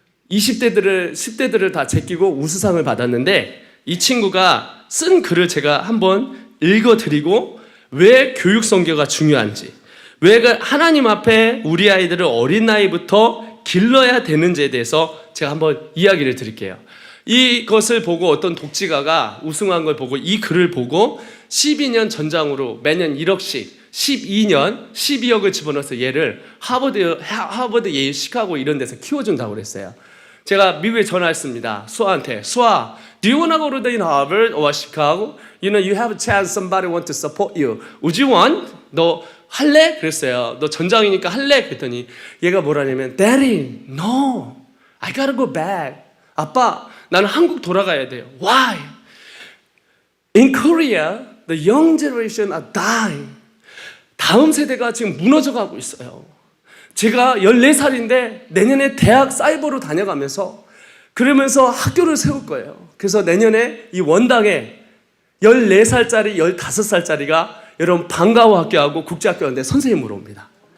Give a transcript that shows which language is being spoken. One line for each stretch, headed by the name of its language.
Korean: 20대들을, 10대들을 다 제끼고 우수상을 받았는데 이 친구가 쓴 글을 제가 한번 읽어드리고 왜 교육 선교가 중요한지, 왜 하나님 앞에 우리 아이들을 어린 나이부터 길러야 되는지에 대해서 제가 한번 이야기를 드릴게요. 이것을 보고 어떤 독지가가 우승한 걸 보고 이 글을 보고 12년 전장으로 매년 1억씩 12년 12억을 집어넣어서 얘를 하버드, 예일, 시카고 이런 데서 키워준다고 그랬어요. 제가 미국에 전화했습니다. 수아한테
English: 수아, do you wanna go to the Harvard or Chicago? You know, you have a chance. Somebody want to support you. Would you want?
Korean: 너 할래? 그랬어요. 너 전장이니까 할래? 그랬더니 얘가 뭐라냐면
English: Daddy, no, I gotta go back.
Korean: 아빠, 나는 한국 돌아가야 돼요.
English: Why? In Korea, the young generation are dying.
Korean: 다음 세대가 지금 무너져가고 있어요. 제가 14살인데 내년에 대학 사이버로 다녀가면서 그러면서 학교를 세울 거예요. 그래서 내년에 이 원당에 14살짜리, 15살짜리가 여러분 방과후 학교하고 국제학교 하는데 선생님으로 옵니다.